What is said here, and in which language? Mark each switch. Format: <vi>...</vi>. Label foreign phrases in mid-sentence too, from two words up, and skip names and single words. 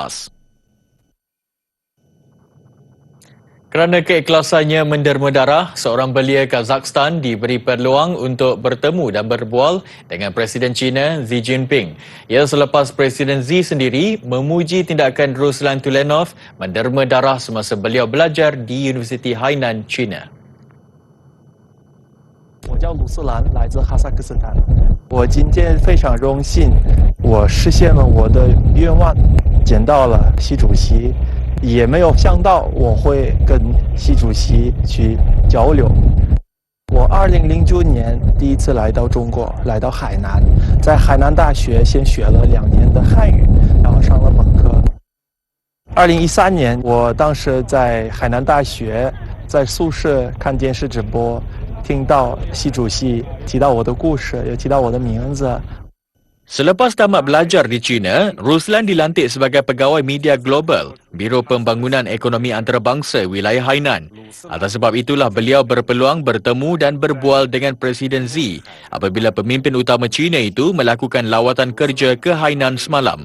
<ms>Kerana keikhlasannya menderma darah, seorang belia Kazakhstan diberi peluang untuk bertemu dan berbual dengan Presiden China Xi Jinping. Ia selepas Presiden Xi sendiri memuji tindakan Ruslan Tulenov menderma darah semasa beliau belajar di Universiti Hainan, China.</ms> <zh>我叫鲁斯兰，来自哈萨克斯坦。我今天非常荣幸，我实现了我的愿望，见到了习主席，也没有想到我会跟习主席去交流。我2009年第一次来到中国，来到海南，在海南大学先学了2年的汉语，然后上了本科。2013年，我当时在海南大学，在宿舍看电视直播。听到习主席提到我的故事，也提到我的名字。</zh> <ms>Selepas tamat belajar di China, Ruslan dilantik sebagai pegawai media global, Biro Pembangunan Ekonomi Antarabangsa Wilayah Hainan. Atas sebab itulah beliau berpeluang bertemu dan berbual dengan Presiden Xi apabila pemimpin utama China itu melakukan lawatan kerja ke Hainan semalam.</ms>